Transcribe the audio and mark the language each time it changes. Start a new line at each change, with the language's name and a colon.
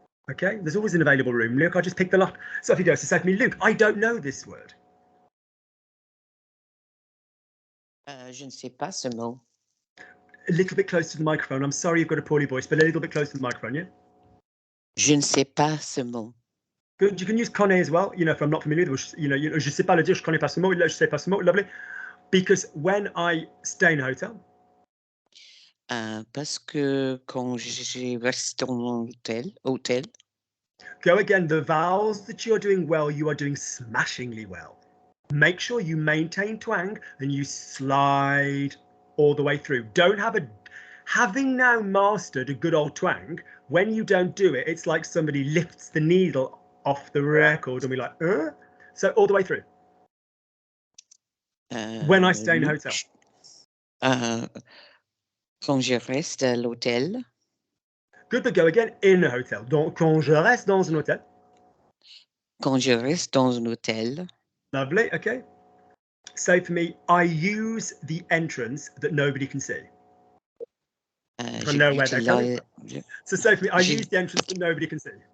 English: Okay, there's always an available room. Luke, I just pick the lock. So if he goes to say to me, Luke, I don't know this word.
French: Je ne sais pas ce mot.
English: A little bit close to the microphone. I'm sorry you've got a poorly voice, but a little bit close to the microphone, yeah?
French: Je ne sais pas ce mot.
English: Good. You can use connais as well. If I'm not familiar with,
French: je sais pas le dire, je connais pas ce mot, je sais pas ce mot, lovely.
English: Because when I stay in a hotel.
French: Parce que quand je reste en hôtel.
English: Go again. The vowels that you're doing well, you are doing smashingly well. Make sure you maintain twang and you slide all the way through. Don't have a... Having now mastered a good old twang, when you don't do it, it's like somebody lifts the needle off the record and be like, So all the way through. When I stay in a hotel.
French: Quand je reste à l'hôtel.
English: Good, but go again. In a hotel.
French: Donc, quand je reste dans un hôtel. Quand je reste dans un hôtel.
English: Lovely, okay. Say for me, I use the entrance that nobody can see. I know where they're going from. So say for me, I use the entrance that nobody can see.